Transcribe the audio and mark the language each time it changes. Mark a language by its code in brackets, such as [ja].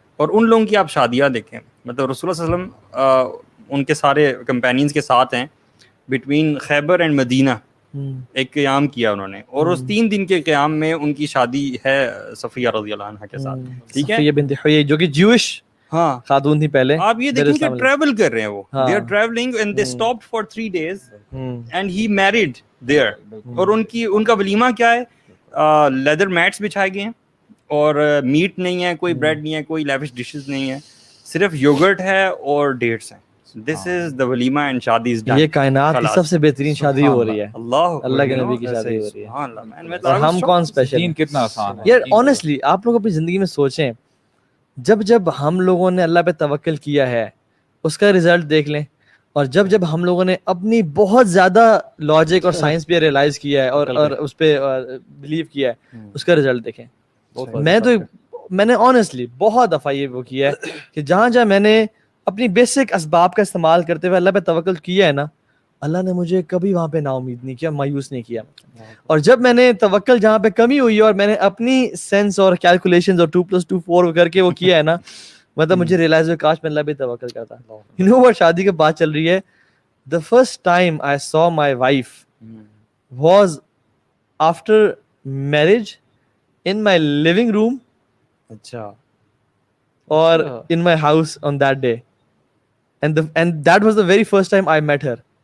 [ur] اور ان لوگوں کی آپ شادیاں دیکھیں, مطلب رسول اللہ صلی اللہ علیہ وسلم ان کے سارے کمپینینز کے ساتھ ہیں, بٹوین خیبر اینڈ مدینہ ایک قیام کیا انہوں نے, اور اس 3 دن کے قیام میں ان کی شادی ہے صفیہ رضی اللہ عنہا کے ساتھ, ٹھیک ہے, صفیہ بنت حیی جو کہ جیوش ہاں خاتون تھی پہلے. آپ یہ دیکھیں کہ ٹریول کر رہے ہیں وہ, [en] they are traveling and they stopped for 3 days and he married there. [ur] اور ان کا ولیمہ کیا ہے, لیدر میٹس بچھائے گئے ہیں اور میٹ نہیں ہے, کوئی بریڈ نہیں ہے, کوئی لیوش ڈشز نہیں ہے, صرف یوگرٹ ہے اور ڈیٹس ہیں. [en] This is the walima and [ur] شادی [en] is done. [ur] یہ کائنات کی سب سے بہترین شادی ہو رہی ہے, اللہ کے نبی کی شادی ہو رہی ہے. اور ہم کون اسپیشل دین کتنا آسان ہے یار. آنیسٹلی آپ لوگ اپنی زندگی میں سوچیں, جب ہم لوگوں نے اللہ پہ توکل کیا ہے اس کا رزلٹ دیکھ لیں, اور جب ہم لوگوں نے اپنی بہت زیادہ لاجک اور سائنس پہ ریئلائز کیا ہے اور اس پہ بلیو کیا ہے, اس کا رزلٹ دیکھیں. میں نے آنیسٹلی بہت دفعہ یہ وہ کیا ہے کہ جہاں میں نے اپنی بیسک اسباب کا استعمال کرتے ہوئے اللہ پہ توکل کیا ہے نا, اللہ نے مجھے کبھی وہاں پہ نا امید نہیں کیا, مایوس نہیں کیا. اور جب میں نے توکل جہاں پہ کمی ہوئی ہے اور میں نے اپنی سینس اور کیلکولیشنز اور 2+2 4 کر کے وہ کیا ہے نا, مطلب مجھے ریئلائز ہوا کاش میں اللہ پہ توکل کرتا. [en] you know what, [ur] شادی کے بعد چل رہی ہے, [en] the first time I saw my wife was after marriage in my living room. [ur] اچھا. اور [en] in my house on that day. And that was the very first time I met her.